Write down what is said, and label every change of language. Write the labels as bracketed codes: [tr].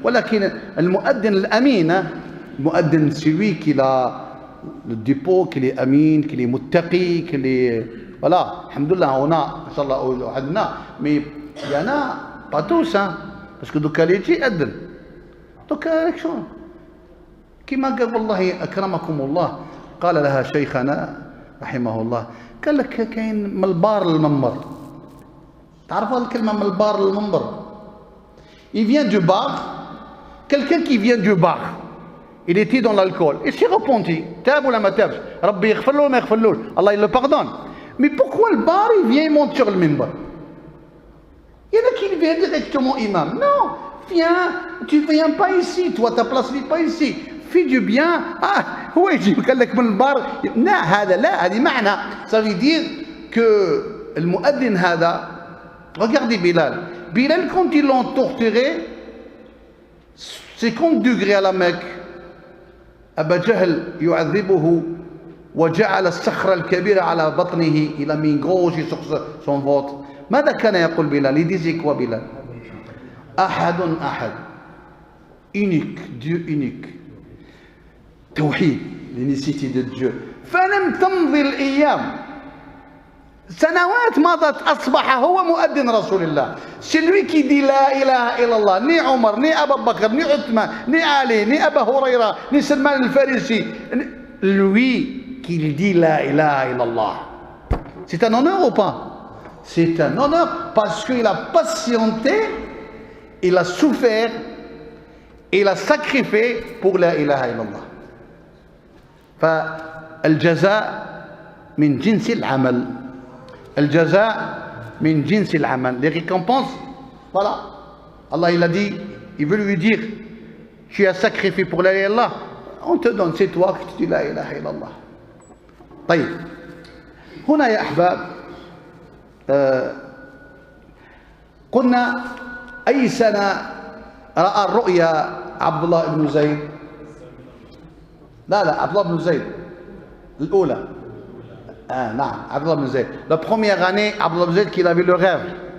[ar] ولكن المؤذن الأمين، المؤذن [fr] celui qui a le dépôt, qu'il est amin, qu'il est muttaqi, qu'il est... Voilà, alhamdoulilah, on a, inchallah, mais il y en a, pas tous, hein, parce que donc elle est dit, adl. Donc, élection. [ar] كما قال والله أكرمكم الله، قال لها شيخنا رحمه الله، قال لك كاين من البار للمنبر. تعرفوا الكلمة من البار للمنبر؟ [fr] Il vient du bar, quelqu'un qui vient du bar, il était dans l'alcool, il s'est repenti, tab ou la matab, Rabbi yaghfirlou ma yaghfirlou, Allah il le pardonne. Mais pourquoi le bar il vient, il monte sur le minbar? Il y en a qui viennent directement imam. Non, viens, tu viens pas ici, toi ta place n'est pas ici. Fais du bien. Ah, oui, je [ar] قال لك من البار. لا هذا لا، هذه معنى. [fr] Ça veut dire que le mu'adhin هذا، regardez Bilal. Bilal, quand ils l'ont torturé, 50 degrés à la Mecque, Aba Jahl [ar] يعذبه وجعل الصخرة الكبيرة على بطنه. [fr] Il a mis une grosse sur son ventre. [ar] ماذا كان يقول بلال؟ [fr] Il disait quoi Bilal؟ [ar] أحد أحد، [fr] unique, Dieu unique. توحيد، l'unicité de Dieu. [ar] فلم تمضي الأيام، سنوات مضت، أصبح هو مؤذن رسول الله. [fr] C'est lui qui dit [ar] لا إله إلا الله. [fr] ni عمر ni أبا بكر ni عثمان ni علي ni أبا هريرة ni سلمان الفارسي. Lui qui dit [ar] لا إله إلا الله. [fr] C'est un honneur ou pas? C'est un honneur parce qu'il a patienté, il a souffert, il a sacrifié pour la ilaha illallah. [ar] فالجزاء من جنس العمل. الجزاء من جنس العمل. [fr] Les récompenses, voilà. Allah il a dit, il veut lui dire, tu as sacrifié pour la ilaha illallah, on te donne, c'est toi qui dis la ilaha illallah. [ar] طيب هنا يا أحباب قلنا أي سنة رأى الرؤيا عبد الله بن زيد؟ لا عبد الله بن زيد الأولى نعم عبد الله بن زيد. [fr] La première année عبد الله بن زيد qu'il avait le rêve.